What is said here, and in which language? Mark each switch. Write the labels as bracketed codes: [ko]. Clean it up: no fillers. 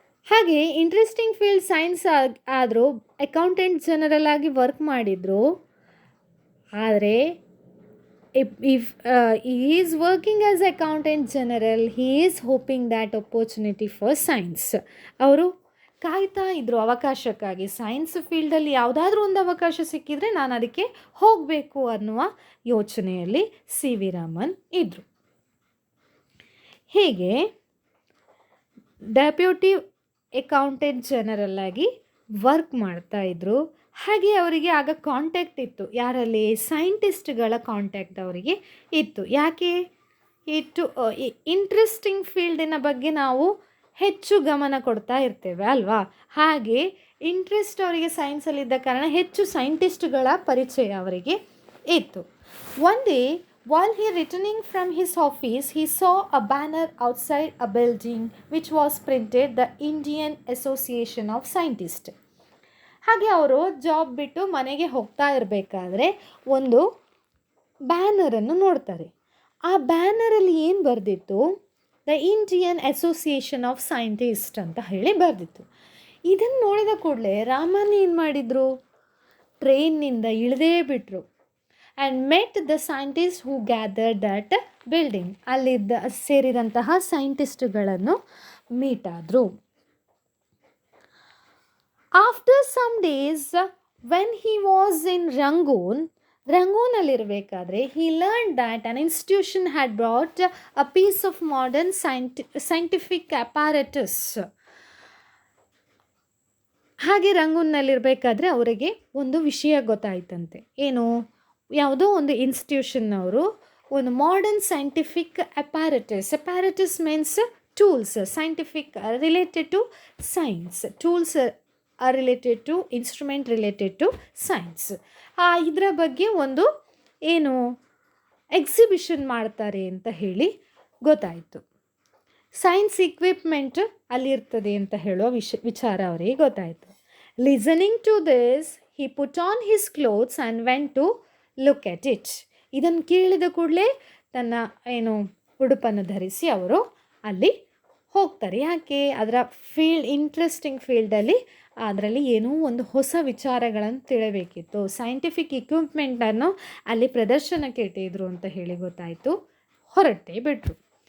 [kn] ಹಾಗೆ interesting field science ಆದರೂ accountant general ಆಗಿ ವರ್ಕ್ ಮಾಡಿದರು. ಆದರೆ [en] if he is working as accountant general, he is hoping that opportunity for science. [kn] ಅವರು ಕಾಯ್ತಾ ಇದ್ದರು ಅವಕಾಶಕ್ಕಾಗಿ. ಸೈನ್ಸ್ ಫೀಲ್ಡಲ್ಲಿ ಯಾವುದಾದ್ರೂ ಒಂದು ಅವಕಾಶ ಸಿಕ್ಕಿದರೆ ನಾನು ಅದಕ್ಕೆ ಹೋಗಬೇಕು ಅನ್ನುವ ಯೋಚನೆಯಲ್ಲಿ ಸಿ ವಿ ರಾಮನ್ ಇದ್ದರು. ಹೀಗೆ ಡೆಪ್ಯೂಟಿ ಅಕೌಂಟೆಂಟ್ ಜನರಲ್ ಆಗಿ ವರ್ಕ್ ಮಾಡ್ತಾಯಿದ್ರು. ಹಾಗೆ ಅವರಿಗೆ ಆಗ ಕಾಂಟ್ಯಾಕ್ಟ್ ಇತ್ತು, ಯಾರಲ್ಲಿ? ಸೈಂಟಿಸ್ಟ್ಗಳ ಕಾಂಟ್ಯಾಕ್ಟ್ ಅವರಿಗೆ ಇತ್ತು. ಯಾಕೆ ಇತ್ತು? ಇಂಟ್ರೆಸ್ಟಿಂಗ್ ಫೀಲ್ಡಿನ ಬಗ್ಗೆ ನಾವು ಹೆಚ್ಚು ಗಮನ ಕೊಡ್ತಾ ಇರ್ತೇವೆ ಅಲ್ವಾ? ಹಾಗೆ ಇಂಟ್ರೆಸ್ಟ್ ಅವರಿಗೆ ಸೈನ್ಸಲ್ಲಿದ್ದ ಕಾರಣ ಹೆಚ್ಚು ಸೈಂಟಿಸ್ಟ್ಗಳ ಪರಿಚಯ ಅವರಿಗೆ ಇತ್ತು. [en] One day while he returning from his office, he saw a banner outside a building which was printed the Indian Association of Scientists. [kn] ಹಾಗೆ ಅವರು ಜಾಬ್ ಬಿಟ್ಟು ಮನೆಗೆ ಹೋಗ್ತಾ ಇರಬೇಕಾದ್ರೆ ಒಂದು ಬ್ಯಾನರನ್ನು ನೋಡ್ತಾರೆ. ಆ ಬ್ಯಾನರಲ್ಲಿ ಏನು ಬರೆದಿತ್ತು? The Indian association of scientist ಅಂತ ಹೇಳಿ ಬರೆದಿತ್ತು. ಇದನ್ನು ನೋಡಿದ ಕೂಡಲೇ ರಾಮನ್ ಏನು ಮಾಡಿದರು? ಟ್ರೈನ್ನಿಂದ ಇಳಿದೇ ಬಿಟ್ಟರು. [en] And met the scientist who gather that building. [kn] ಅಲ್ಲಿದ್ದ ಸೇರಿದಂತಹ ಸೈಂಟಿಸ್ಟ್ಗಳನ್ನು ಮೀಟ್ ಆದರು. [en] after some days when he was in [kn] ರಂಗೂನಲ್ಲಿರಬೇಕಾದ್ರೆ [en] he learned that an institution had brought a piece of modern scientific apparatus. [kn] ಹಾಗೆ ರಂಗೂನ್ನಲ್ಲಿರಬೇಕಾದ್ರೆ ಅವರಿಗೆ ಒಂದು ವಿಷಯ ಗೊತ್ತಾಯ್ತಂತೆ. ಏನು? ಯಾವುದೋ ಒಂದು ಇನ್ಸ್ಟಿಟ್ಯೂಷನ್ನವರು ಒಂದು modern scientific apparatus means tools, scientific related to science, tools are related to instrument related to science. ಇದರ ಬಗ್ಗೆ ಒಂದು ಏನು ಎಕ್ಸಿಬಿಷನ್ ಮಾಡ್ತಾರೆ ಅಂತ ಹೇಳಿ ಗೊತ್ತಾಯಿತು. ಸೈನ್ಸ್ ಇಕ್ವಿಪ್ಮೆಂಟ್ ಅಲ್ಲಿರ್ತದೆ ಅಂತ ಹೇಳೋ ವಿಚಾರ ಅವರಿಗೆ ಗೊತ್ತಾಯಿತು. [en] Listening to this he put on his clothes and went to look at it. [kn] ಇದನ್ನು ಕೇಳಿದ ಕೂಡಲೇ ತನ್ನ ಉಡುಪನ್ನು ಧರಿಸಿ ಅವರು ಅಲ್ಲಿ ಹೋಗ್ತಾರೆ. ಯಾಕೆ? ಅದರ ಇಂಟ್ರೆಸ್ಟಿಂಗ್ ಫೀಲ್ಡಲ್ಲಿ ಅದರಲ್ಲಿ ಏನೋ ಒಂದು ಹೊಸ ವಿಚಾರಗಳನ್ನು ತಿಳಬೇಕಿತ್ತು. ಸೈಂಟಿಫಿಕ್ ಇಕ್ವಿಪ್ಮೆಂಟನ್ನು ಅಲ್ಲಿ ಪ್ರದರ್ಶನಕ್ಕೆ ಇಟ್ಟಿದ್ರು ಅಂತ ಹೇಳಿ ಗೊತ್ತಾಯಿತು. ಹೊರಟೇ ಬಿಟ್ಟರು.